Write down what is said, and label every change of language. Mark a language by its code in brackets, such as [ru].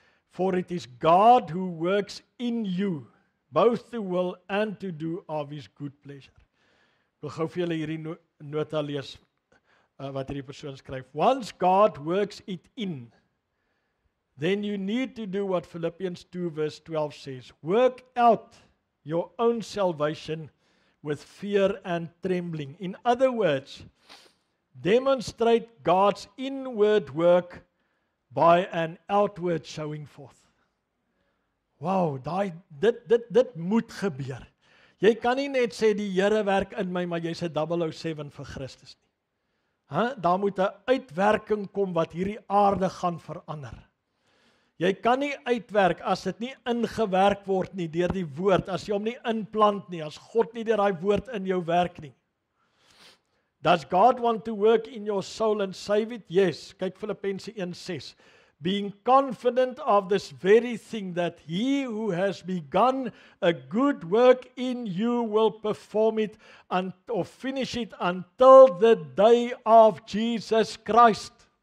[en] For it is God who works in you, both to will and to do of his good pleasure. [af] Ek wil gou vir julle hierdie nota lees, wat hierdie persoon skryf. [en] Once God works it in, then you need to do what Philippians 2 verse 12 says. Work out your own salvation with fear and trembling. In other words, demonstrate God's inward work by an outward showing forth. [af] Wow, dit moet gebeur. Jy kan nie net sê die Here werk in my, maar jy's 'n 007 vir Christus nie. Daar moet 'n uitwerking kom wat hierdie aarde gaan verander. Jy kan nie uitwerk as dit nie ingewerk word nie deur die woord, as jy hom nie inplant nie, as God nie deur daai woord in jou werk nie. [en] Does God want to work in your soul and save it? Yes. [af] Kyk Filippense 1:6. [en] Being confident of this very thing, that he who has begun a good work in you will perform it or finish it until the day of Jesus Christ.